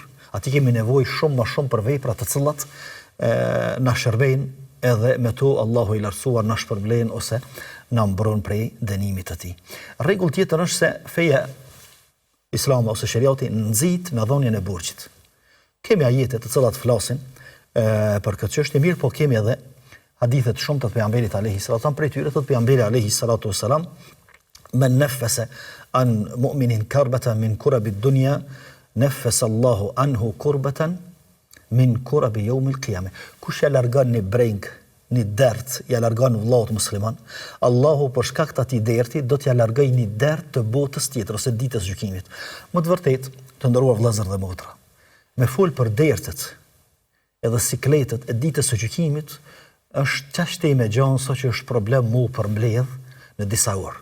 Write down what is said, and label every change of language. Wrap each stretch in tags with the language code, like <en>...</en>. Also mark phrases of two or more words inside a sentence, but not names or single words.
<sq>Atje kemi nevojë shumë më shumë për vepra të cilat na shërbejnë edhe me to Allahu i lartësuar na shpërblen ose na mbron prej dënimit të tij. Rregull tjetër është se feja islame ose shariati nxit me dhënien e borxhit. Kemi ajete të cilat flasin për këtë çështje, mirë, po kemi edhe hadithe të shumta të pejgamberit</sq> <ar>عليه الصلاة والسلام,</ar> <sq>prej tyre thot pejgamberi</sq> <ar>عليه الصلاة والسلام, من نفس عن مؤمن كربة من كرب الدنيا نفس الله عنه كربة من كرب يوم القيامة.</ar> <sq>Kush ja largon një breng, një dert, ja largon vllaut musliman, Allahu për shkak të atij derti do t'ja largojë një dert të botës tjetër ose ditës gjykimit. Më të vërtetë, të nderuar vëllezër dhe motra, me fol për dertet edhe sikletet e ditës së gjykimit është çështje me gjanë sa që është problem mu për mbledh në disa orë.</sq>